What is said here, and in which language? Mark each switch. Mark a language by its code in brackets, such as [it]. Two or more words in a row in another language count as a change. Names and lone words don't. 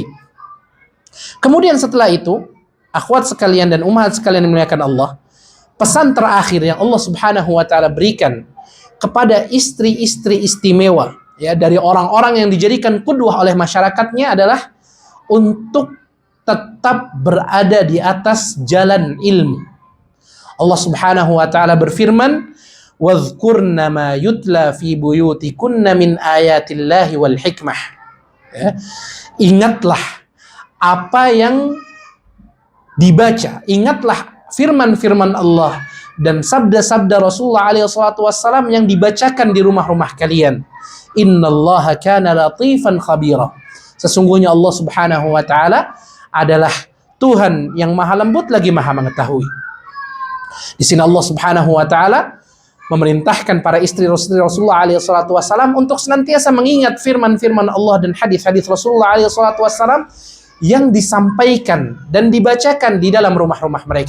[id] Kemudian setelah itu, akhwat sekalian dan ummahat sekalian yang dimuliakan Allah, pesan terakhir yang Allah [ar] سبحانه وتعالى [id] berikan kepada istri-istri istimewa, ya, dari orang-orang yang dijadikan qudwah oleh masyarakatnya adalah untuk tetap berada di atas jalan ilmu. Allah [ar] سبحانه وتعالى [id] berfirman, [ar] "واذكرن ما يتلى في بيوتكن من آيات الله والحكمة." Ya. [id] Ingatlah apa yang dibaca, ingatlah firman-firman Allah dan sabda-sabda Rasulullah [ar] عليه الصلاة والسلام [id] yang dibacakan di rumah-rumah kalian. [ar] إن الله كان لطيفا خبيرا. [id] Sesungguhnya Allah [ar] سبحانه وتعالى [id] adalah Tuhan yang maha lembut lagi maha mengetahui. Di sini Allah [ar] سبحانه وتعالى [id] memerintahkan para istri Rasulullah [ar] عليه الصلاة والسلام [id] untuk senantiasa mengingat firman-firman Allah dan hadis-hadis Rasulullah [ar] عليه الصلاة والسلام [id] yang disampaikan dan dibacakan di dalam rumah-rumah mereka.